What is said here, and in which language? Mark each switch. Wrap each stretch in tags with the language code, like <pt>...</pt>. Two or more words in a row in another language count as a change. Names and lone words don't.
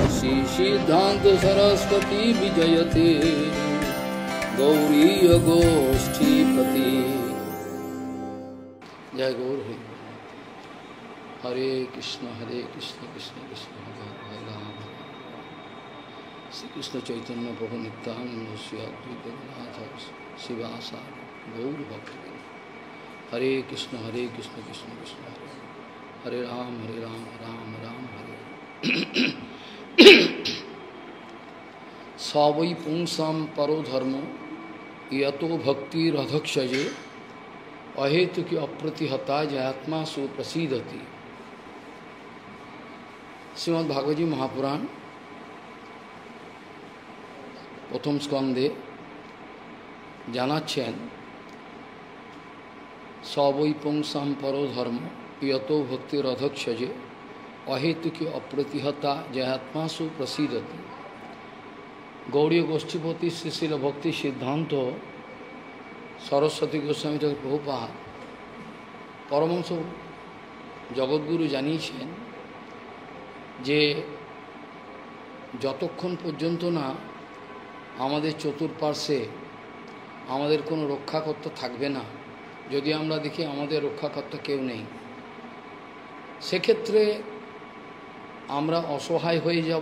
<sa>सिद्धांत सरस्वती विजयते गौरीय गोष्ठीपति। जय गौर हरि। हरे कृष्ण कृष्ण कृष्ण हरे हरे राम। श्री कृष्ण चैतन्य प्रभु नित्यानंद श्री अद्वैत गदाधर शिवासादि गौर भक्तवृंद। हरे कृष्ण कृष्ण कृष्ण हरे हरे राम राम राम हरे। सवै पुंसां परो धर्म यतो भक्तिरधक्षजे अहेतुकी अप्रतिहता जयात्मा सुप्रसीदति। श्रीमद् भागवत जी महापुराण</sa> <bn>প্রথম স্কন্ধে জানাচ্ছেন</bn> <sa>सवै पुंसां परो धर्म यतो भक्तिरधक्षजे अहेतुकी अप्रतिहता जयात्मा सुप्रसीदति।</sa> <bn>गौड़ीय गोष्ठीपति श्रीशिल भक्ति सिद्धांत सरस्वती गोस्वामी ঠাকুর প্রভুপাদ পরমহংস জগৎগুরু জানিয়েছেন যে যতক্ষণ পর্যন্ত না আমাদের চতুর্পার্শ্বে আমাদের কোনো রক্ষাকর্তা থাকবে না, যদি আমরা দেখি আমাদের রক্ষাকর্তা কেউ নেই, সেক্ষেত্রে আমরা অসহায় হয়ে যাব।</bn>